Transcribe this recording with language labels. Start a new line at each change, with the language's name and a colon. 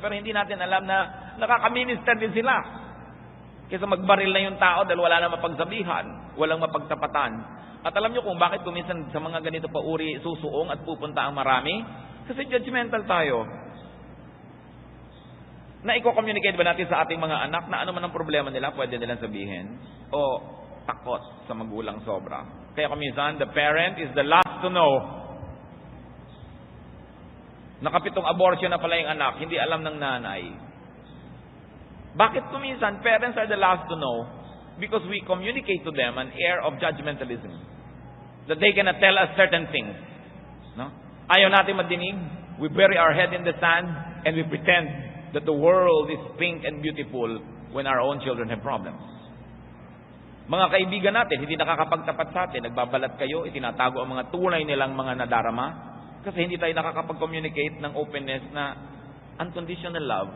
Filipino: Pero hindi natin alam na nakaka-minister din sila. Kaysa magbaril na yung tao dahil wala na mapagsabihan, walang mapagtapatan. At alam niyo kung bakit kuminsan sa mga ganito pa uri susuong at pupunta ang marami? Kasi judgmental tayo. Na i-communicate ba natin sa ating mga anak na ano man ang problema nila, pwede nilang sabihin? O takot sa magulang sobra? Kaya kuminsan,
English: the parent is the last to know.
Filipino: Nakapitong abortion na pala yung anak, hindi alam ng nanay. Bakit kuminsan,
English: parents are the last to know? Because we communicate to them an air of judgmentalism. That they cannot tell us certain things. No?
Filipino: Ayaw natin madinig.
English: We bury our head in the sand and we pretend that the world is pink and beautiful when our own children have problems.
Filipino: Mga kaibigan natin, hindi nakakapagtapat sa atin, nagbabalat kayo, itinatago ang mga tunay nilang mga nadarama, kasi hindi tayo nakakapag-communicate ng openness na unconditional love.